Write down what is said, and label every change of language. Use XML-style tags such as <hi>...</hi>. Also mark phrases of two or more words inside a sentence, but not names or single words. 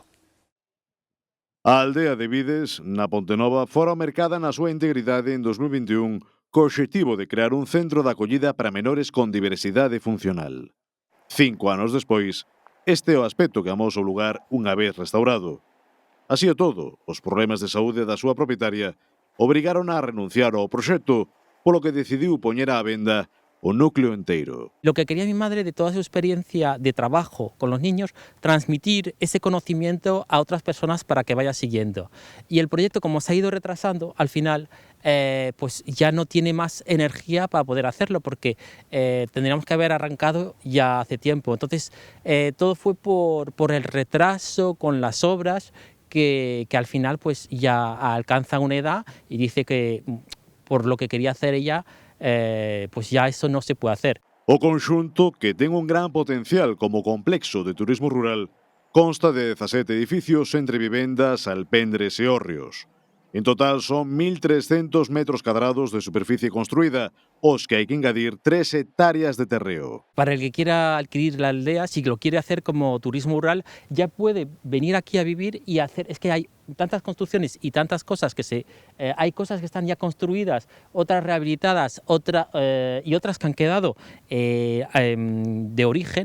<gl>A aldea de Vides, na Pontenova, fora mercada na súa integridade en 2021 co obxectivo de crear un centro de acollida para menores con diversidade funcional. 5 anos despois, este é o aspecto que amosou o lugar unha vez restaurado. Así é todo, os problemas de saúde da súa propietaria obrigaron a renunciar ao proxecto, polo que decidiu poñer á venda o núcleo enteiro.</gl> <es>Lo que quería mi madre de toda su experiencia de trabajo con los niños, transmitir ese conocimiento a otras personas para que vaya siguiendo. Y el proyecto, como se ha ido retrasando, al final pues ya no tiene más energía para poder hacerlo, porque tendríamos que haber arrancado ya hace tiempo. Entonces todo fue por el retraso con las obras que al final pues ya alcanzan una edad y dice que por lo que quería hacer ella, pues ya eso no se puede hacer.</es> <gl>O conxunto, que ten un gran potencial como complexo de turismo rural, consta de 17 edificios entre vivendas, alpendres e hórreos.</gl> <es>En total son 1.300 metros cuadrados de superficie construida,</es> <gl>os que hai que engadir 3 hectáreas de terreo.</gl> <es>Para el que quiera adquirir la aldea, si lo quiere hacer como turismo rural, ya puede venir aquí a vivir y hacer. Es que hay tantas construcciones y tantas cosas hay cosas que están ya construidas, otras rehabilitadas, y otras que han quedado de origen.</es>